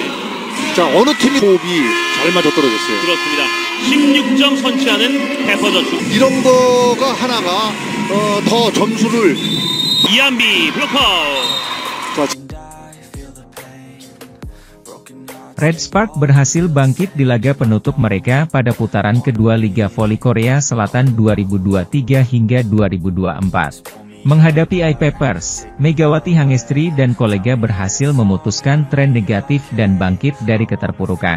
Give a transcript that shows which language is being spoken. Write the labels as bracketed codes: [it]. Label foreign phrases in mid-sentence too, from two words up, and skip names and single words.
[ko] 자, 어느 팀이 호흡이 잘 맞아 떨어졌어요. 그렇습니다. 16점 선취하는 페퍼저축. 이런 거가 하나가 더 점수를 이한비 블로커. [id] Red Spark berhasil bangkit di laga penutup mereka pada putaran kedua Liga Voli Korea Selatan 2023 hingga 2024. Menghadapi I-Papers, Megawati Hangestri dan kolega berhasil memutuskan tren negatif dan bangkit dari keterpurukan.